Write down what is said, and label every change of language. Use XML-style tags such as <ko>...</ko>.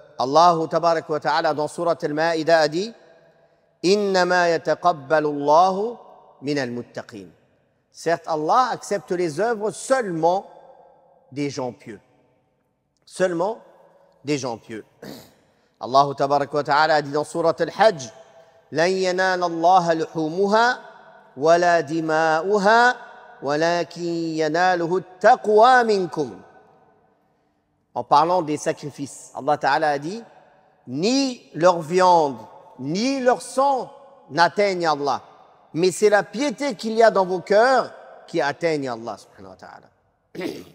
<ar>Allah tabaraka wa ta'ala</ar> <fr>dans Surat Al-Ma'idah a dit</fr> <ar>Innama yataqabbalu Allahu min al-muttaqin.</ar> <fr>Certes, Allah accepte les œuvres seulement des gens pieux. Seulement des gens pieux.</fr> <ar>Allah tabaraka wa ta'ala</ar> <fr>a dit dans Surat Al-Hajj,</fr> <ar>لن ينال الله لحومها ولا دماؤها ولكن يناله التقوى منكم.</ar> <fr>En parlant des sacrifices, Allah Ta'ala a dit, ni leur viande, ni leur sang n'atteignent Allah, mais c'est la piété qu'il y a dans vos cœurs qui atteignent Allah subhanahu wa ta'ala.</fr>